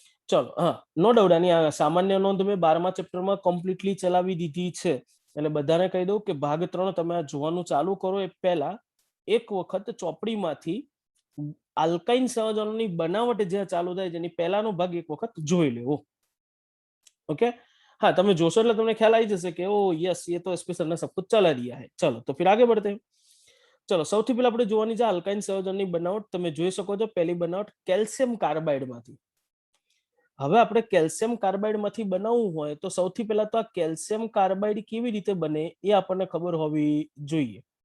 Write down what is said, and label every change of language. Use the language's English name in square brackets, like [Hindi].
[Gujarati] ચલો, હા, no doubt આની આ સામાન્ય નોંધ મેં 12મા ચેપ્ટરમાં કમ્પ્લીટલી ચલાવી દીધી છે. એટલે બધાને કહી દઉં કે ભાગ 3 તમે આ જોવાનું ચાલુ કરો એ પહેલા એક વખત ચોપડીમાંથી આલ્કાઇન સંયોજનોની બનાવટ જે ચાલુ થાય છે એની પહેલાનો ભાગ એક વખત જોઈ લેવો. [Hindi] ओके, हाँ, [Gujarati] તમે જોશો એટલે તમને ખ્યાલ આવી જશે કે ઓ યસ, [Hindi] ये तो एसपी सर ने सब कुछ चला दिया है. चलो तो फिर आगे बढ़ते हैं. [Gujarati] चलो, સૌથી પહેલા આપણે જોવાની છે આલ્કાઇન સંયોજનની બનાવટ. તમે જોઈ શકો છો પહેલી બનાવટ કેલ્શિયમ કાર્બાઇડ માંથી. હવે આપણે કેલ્શિયમ કાર્બાઇડ માંથી બનાવવું હોય તો સૌથી પહેલા તો આ કેલ્શિયમ કાર્બાઇડ કેવી રીતે બને એ આપણને ખબર હોવી જોઈએ.